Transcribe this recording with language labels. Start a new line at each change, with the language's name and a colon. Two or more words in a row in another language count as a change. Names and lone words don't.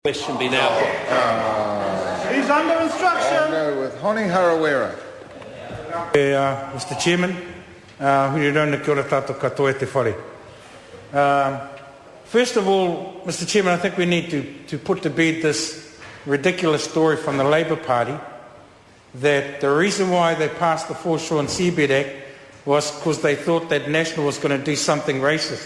English: Question be now put. He's under instruction. I'll go with Honi Harawira. Mr.
Māori: Chairman, huri rona kia ora tātou katoa te whare.
English: First of all, Mr. Chairman, I think we need to put to bed this ridiculous story from the Labour Party that the reason why they passed the Foreshore and Seabed Act was because they thought that National was going to do something racist.